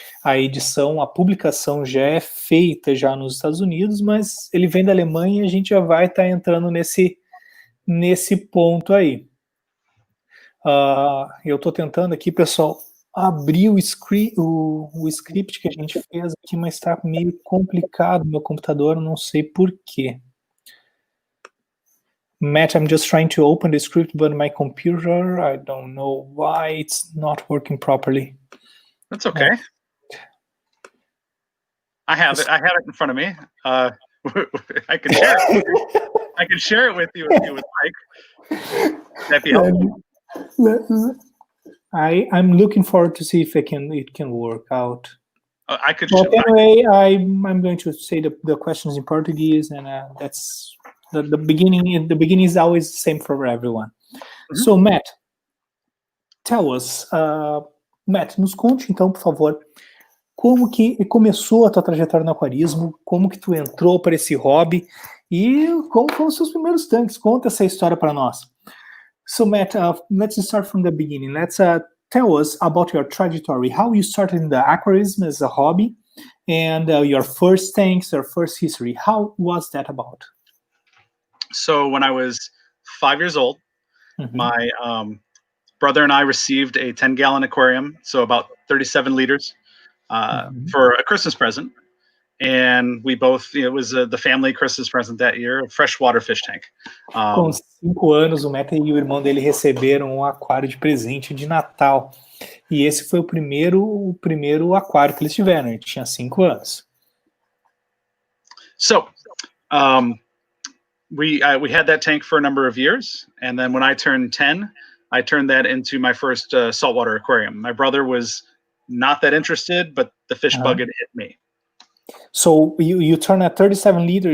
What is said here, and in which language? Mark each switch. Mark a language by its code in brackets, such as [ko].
[pt] A edição, a publicação já é feita já nos Estados Unidos, mas ele vem da Alemanha e a gente já vai estar entrando nesse ponto aí. Eu estou tentando aqui, pessoal, abrir o script que a gente fez aqui, mas está meio complicado no meu computador, não sei por quê. [en] Matt, I'm just trying to open the script, but my computer, I don't know why it's not working properly. That's okay. I have it in front of me. I can share it. I can share it with you if you would like. That'd be helpful. I'm looking forward to see if it can work out. I could. But anyway, I'm going to say the questions in Portuguese, and that's the beginning. The beginning is always the same for everyone. Mm-hmm. So, Matt, tell us, Matt, [pt] nos conte então, por favor, como que começou a tua trajetória no aquarismo, como que tu entrou para esse hobby e como foram os seus primeiros tanques. Conta essa história para nós. [en] So Matt, let's start from the beginning. Let's tell us about your trajectory, how you started in the aquarism as a hobby, and your first tanks, your first history. How was that about? So when I was 5 years old, mm-hmm. my brother and I received a 10-gallon aquarium, so about 37 liters, mm-hmm. for a Christmas present. and we both, it was the family Christmas present that year, a freshwater fish tank. [pt] Com 5 anos, o Matt e o irmão dele receberam um aquário de presente de Natal. E esse foi o primeiro aquário que eles tiveram. Ele tinha 5 anos. [en] So, we had that tank for a number of years, and then when I turned 10, I turned that into my first saltwater aquarium. My brother was not that interested, but the fish bug had hit me. So you turned a 37 liter.